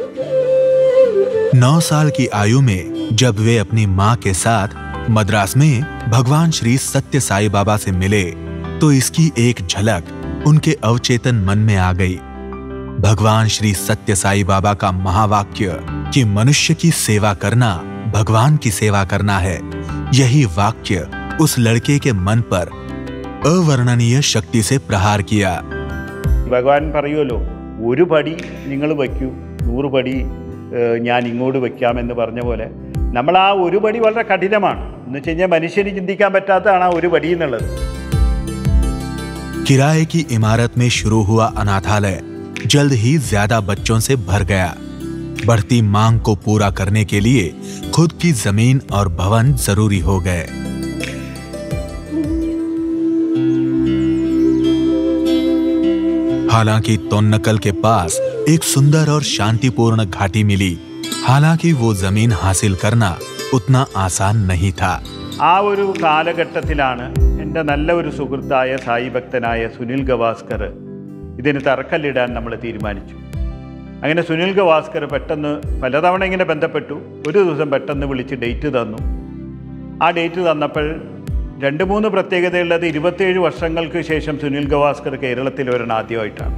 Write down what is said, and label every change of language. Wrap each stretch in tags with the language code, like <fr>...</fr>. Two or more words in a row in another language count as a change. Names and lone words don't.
<hi>9 साल की आयु में जब वे अपनी मां के साथ मद्रास में भगवान श्री सत्य साई बाबा से मिले तो इसकी एक झलक उनके अवचेतन मन में आ गई। भगवान श्री सत्य साई बाबा का महावाक्य कि मनुष्य की सेवा करना भगवान की सेवा करना है, यही वाक्य उस लड़के के मन पर अवर्णनीय शक्ति से प्रहार किया।</hi> <ml>ഭഗവാൻ പറയുമല്ലോ, ഒരു പടി നിങ്ങൾ വയ്ക്കൂ, 100 പടി ഞാൻ ഇങ്ങോട്ട് വയ്ക്കാമെന്ന് പറഞ്ഞ പോലെ നമ്മൾ ആ ഒരു പടി വളരെ കഠിനമാണ് എന്ന് വെച്ച് കഴിഞ്ഞാൽ മനുഷ്യന് ചിന്തിക്കാൻ പറ്റാത്തതാണ് ആ ഒരു പടി എന്നുള്ളത്.</ml> <hi>किराए की इमारत में शुरू हुआ अनाथालय जल्द ही ज्यादा बच्चों से भर गया। बढ़ती मांग को पूरा करने के लिए खुद की जमीन और भवन जरूरी हो गए। हालांकि तोन्नकल के पास एक सुंदर और शांतिपूर्ण घाटी मिली, हालांकि वो जमीन हासिल करना उतना आसान नहीं था।</hi> <ml>ആ ഒരു കാലഘട്ടത്തിലാണ് എൻ്റെ നല്ല ഒരു സുഹൃത്തായ സായി ഭക്തനായ സുനിൽ ഗവാസ്കർ ഇതിന് തറക്കല്ലിടാൻ നമ്മൾ തീരുമാനിച്ചു. അങ്ങനെ സുനിൽ ഗവാസ്കർ പെട്ടെന്ന് പലതവണ ഇങ്ങനെ ബന്ധപ്പെട്ടു. ഒരു ദിവസം പെട്ടെന്ന് വിളിച്ച് ഡേറ്റ് തന്നു. ആ ഡേറ്റ് തന്നപ്പോൾ 2-3 പ്രത്യേകതയുള്ളത് 27 വർഷങ്ങൾക്ക് ശേഷം സുനിൽ ഗവാസ്കർ കേരളത്തിൽ വരണം ആദ്യമായിട്ടാണ്.</ml>